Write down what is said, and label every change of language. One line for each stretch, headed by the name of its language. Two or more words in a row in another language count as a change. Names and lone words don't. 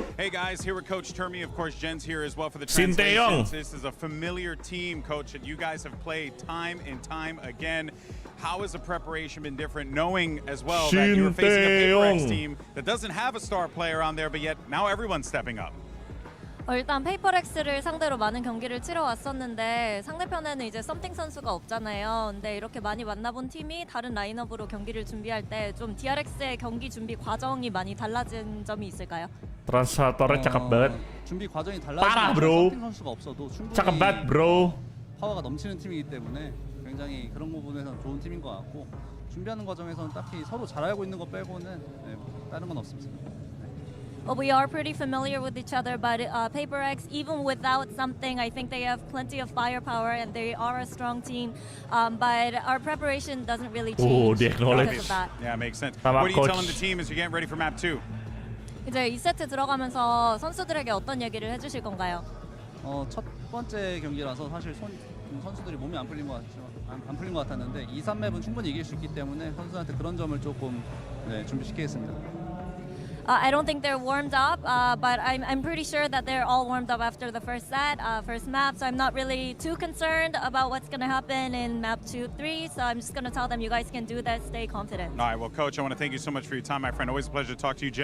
English: Hey guys, here with Coach Termi. Of course, Jen's here as well for the translations. This is a familiar team, Coach, that you guys have played time and time again. How has the preparation been different, knowing as well that you're facing a PaperX team that doesn't have a star player on there, but yet now everyone's stepping up?
Korean: 일단 페이퍼렉스를 상대로 많은 경기를 치러 왔었는데 상대편에는 이제 썸띵 선수가 없잖아요. 근데 이렇게 많이 만나본 팀이 다른 라인업으로 경기를 준비할 때 좀 DRX의 경기 준비 과정이 많이 달라진 점이 있을까요?
Indonesian: Translatornya cakep banget.
Korean: 준비 과정이
Indonesian: parah bro.
Korean: 썸띵 선수가 없어도 충분히
Indonesian: cakep banget bro.
Korean: 파워가 넘치는 팀이기 때문에 굉장히 그런 부분에서는 좋은 팀인 것 같고 준비하는 과정에서는 딱히 서로 잘 알고 있는 거 빼고는 다른 건 없습니다.
English: Well, we are pretty familiar with each other, but PaperX, even without something, I think they have plenty of firepower and they are a strong team. But our preparation doesn't really change because of that. Yeah, makes sense. What are you telling the team as you're getting ready for map 2?
Korean: 이제 2세트 들어가면서 선수들에게 어떤 얘기를 해주실 건가요? 첫 번째 경기라서 사실 선수들이 몸이 안 풀린 것 같았는데 2, 3맵은 충분히 이길 수 있기 때문에 선수한테 그런 점을 조금 준비시키겠습니다.
English: I don't think they're warmed up, but I'm pretty sure that they're all warmed up after the first set, first map, so I'm not really too concerned about what's going to happen in map 2, 3, so I'm just going to tell them you guys can do that, stay confident. All right, well, Coach, I want to thank you so much for your time, my friend. Always a pleasure to talk to you.